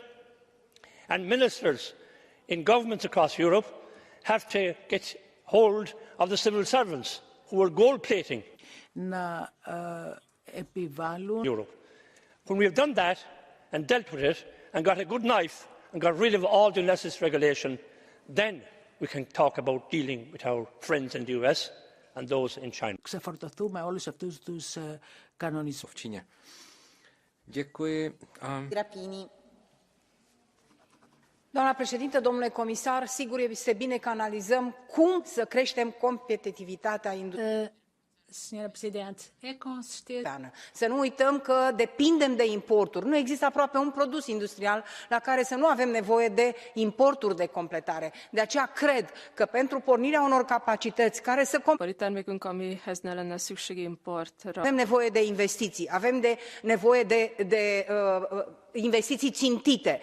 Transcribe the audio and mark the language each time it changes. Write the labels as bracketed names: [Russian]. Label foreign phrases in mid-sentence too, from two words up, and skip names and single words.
[English] And ministers in governments across Europe have to get hold of the civil servants who are gold-plating Europe. When we have done that and dealt with it and got a good knife and got rid of all the unnecessary regulation, then we can talk about dealing with our friends in the US and those in China. [Greek] Ξεφορτωθούμε όλους αυτούς τους κανονισμούς. [Romanian] Grapini. Doamna președintă, domnule comisar, sigur este bine că analizăm cum să creștem competitivitatea industriei. [Portuguese] Senhora Presidente, é com certeza. [Romanian] Să nu uităm că depindem de importuri. Nu există aproape un produs industrial la care să nu avem nevoie de importuri de completare. De aceea cred că pentru pornirea unor capacități care să avem nevoie de investiții, avem nevoie de investiții țintite.